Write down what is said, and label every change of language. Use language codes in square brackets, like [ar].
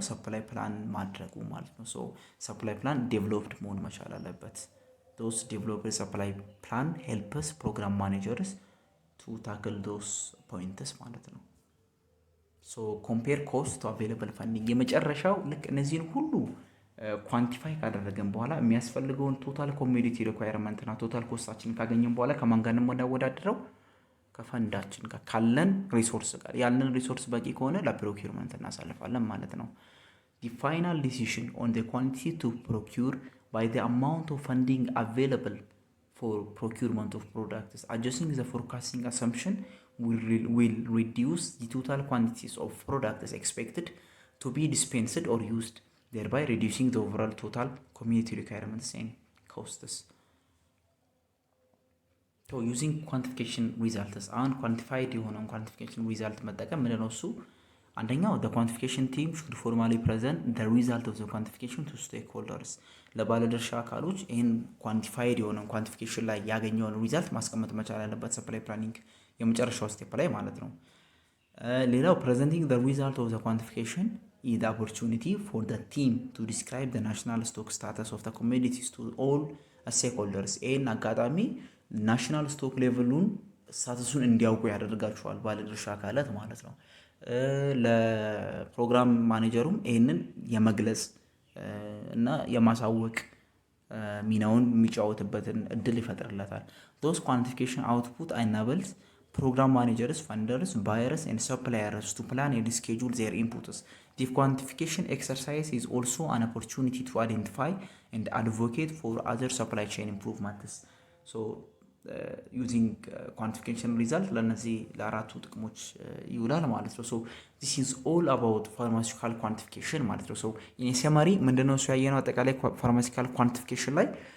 [am] ሰፕላይ ፕላን ማድረጉ ማለት ነው። ሶ ሰፕላይ ፕላን ዴቨሎፕድ መሆን መቻል አለበት። [en] those developed supply plan help us program managers to tackle those points [am] ማለት ነው። ሶ [en] compare cost to available funding [am] የመጨረሻው ልክ እነዚህን ሁሉ ኳንቲፋይ ካደረገን በኋላ የሚያስፈልገውን ቶታል ኮሚዲቲ ሪኳየርመንት እና ቶታል ኮስታችንን ካገኘን በኋላ ከማን ጋር እናወዳድረው? ከፈንዳችን ጋር ካለን ሪሶርስ ጋር። ያለን ሪሶርስ በቂ ከሆነ ለፕሮኪውርመንት እናሳልፋለን ማለት ነው። [en] the final decision on the quantity to procure by the amount of funding available for procurement of products. Adjusting the forecasting assumption will reduce the total quantities of products expected to be dispensed or used, thereby reducing the overall total community requirements and costs. So using quantification results, [am] አሁን ኳንቲፋይድ የሆነውን ኳንቲፊኬሽን ሪዛልት መጠቀም ምንድን ነው እሱ? አንደኛው [en] the quantification team should formally present the result of the quantification to stakeholders. [am] ለባለድርሻ አካሎች ይህን ኳንቲፋይድ የሆነውን ኳንቲፊኬሽን ላይ ያገኘውን ሪዛልት ማስቀመጥ መቻል ያለበት ሰፕላይ ፕላኒንግ የመጨረሻው ስቴፕ ላይ ማለት ነው። ሌላው [en] presenting the result of the quantification is the opportunity for the team to describe the national stock status of the commodities to all stakeholders. [am] ይህን አጋጣሚ ናሽናል ስቶክ ሌቭሉን ስታተሱን እንዲያውቁ ያደርጋቸዋል ባለድርሻ አካላት ማለት ነው። ለፕሮግራም ማኔጀሩም ይህንን የመግለጽ እና የማሳወቅ ሚናውን የሚጫወትበትን እድል ይፈጥርለታል። [en] those quantification output enables program managers, funders, buyers and suppliers to plan and schedule their inputs. The quantification exercise is also an opportunity to identify and advocate for other supply chain improvements. So using quantification result [am] ለነዚህ ለአራቱ ጥቅሞች ይውላል ማለት ነው። [en] so this is all about pharmaceutical quantification [am] ማለት ነው። [en] so in summary [am] ምንድነው እሱ ያየነው አጠቃላይ [en] pharmaceutical quantification [am] ላይ